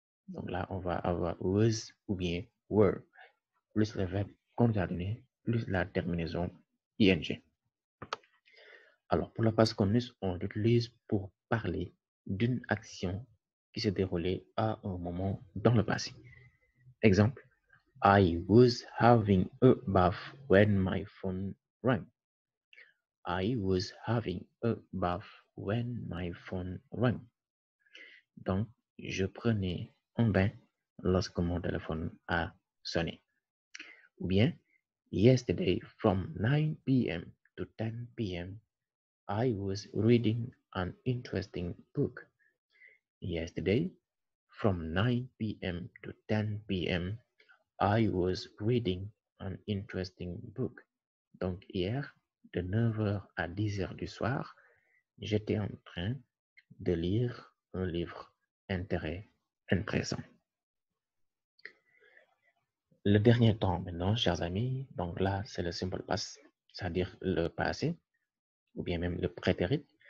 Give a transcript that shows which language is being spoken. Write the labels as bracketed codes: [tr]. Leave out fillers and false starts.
[fr] Donc là, on va avoir was ou bien were, plus le verbe conjugué, plus la terminaison ing. Alors, pour le passé continu, on l'utilise pour parler d'une action qui s'est déroulée à un moment dans le passé. Exemple, [en] I was having a bath when my phone rang. I was having a bath when my phone rang. [fr] Donc, je prenais un bain lorsque mon téléphone a sonné. Ou bien, [en] yesterday from 9 p.m. to 10 p.m. I was reading an interesting book. Yesterday, from 9 p.m. to 10 p.m., I was reading an interesting book. [fr] Donc, hier, de 9h à 10h du soir, j'étais en train de lire un livre intéressant. Le dernier temps maintenant, chers amis, donc là, c'est le simple past, c'est-à-dire le passé, ou bien même le prétérit.